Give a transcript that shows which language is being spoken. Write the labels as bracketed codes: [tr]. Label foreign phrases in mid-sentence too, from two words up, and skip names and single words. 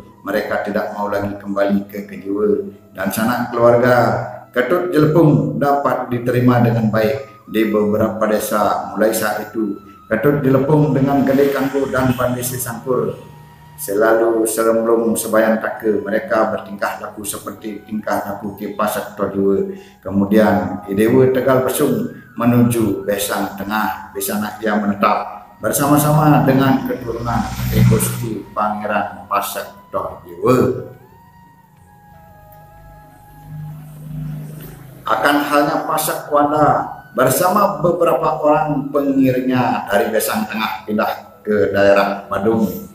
[id] Mereka tidak mau lagi kembali ke Kejiwo dan [ban] sanak keluarga [id] Ketut Jelepung dapat diterima dengan baik di beberapa desa. Mulai saat itu Ketut Jelepung dengan Gede Kanggo dan Pandise Sangkur selalu seremblung sebayan take. Mereka bertingkah laku seperti tingkah laku Ki Pasak Tojiwo. Kemudian Idewo Tegal Pesung menuju Besang Tengah. Di sana ia menetap bersama-sama dengan keturunan I Gusti Pangeran Pasak Tojiwo. Akan halnya Pasak Wanda bersama beberapa orang pengiringnya dari Besang Tengah pindah ke daerah Badung.